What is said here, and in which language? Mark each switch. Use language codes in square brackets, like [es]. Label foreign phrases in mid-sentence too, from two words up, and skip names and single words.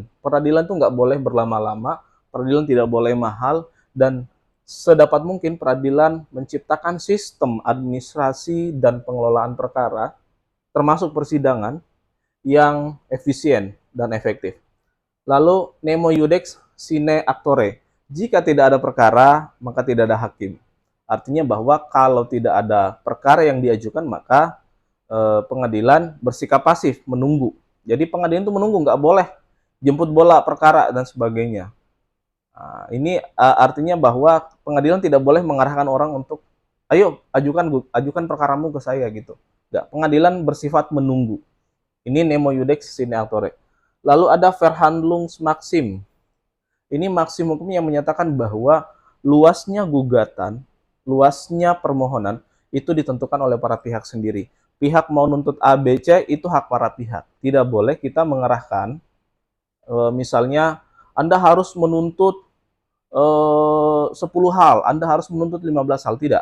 [id] Peradilan itu nggak boleh berlama-lama, peradilan tidak boleh mahal, dan sedapat mungkin peradilan menciptakan sistem administrasi dan pengelolaan perkara termasuk persidangan yang efisien dan efektif. Lalu, [la] nemo iudex sine actore. [id] Jika tidak ada perkara, maka tidak ada hakim. Artinya bahwa kalau tidak ada perkara yang diajukan, maka pengadilan bersikap pasif, menunggu. Jadi pengadilan itu menunggu, nggak boleh jemput bola perkara dan sebagainya. Nah, ini artinya bahwa pengadilan tidak boleh mengarahkan orang untuk, ayo ajukan perkaramu ke saya gitu. Nggak, pengadilan bersifat menunggu. Ini [la] nemo iudex sine actore. [id] Lalu ada Verhandlungsmaxim. Ini maksim hukum yang menyatakan bahwa luasnya gugatan, luasnya permohonan itu ditentukan oleh para pihak sendiri. Pihak mau nuntut A, B, C itu hak para pihak. Tidak boleh kita mengarahkan, misalnya Anda harus menuntut 10 hal, Anda harus menuntut 15 hal, tidak.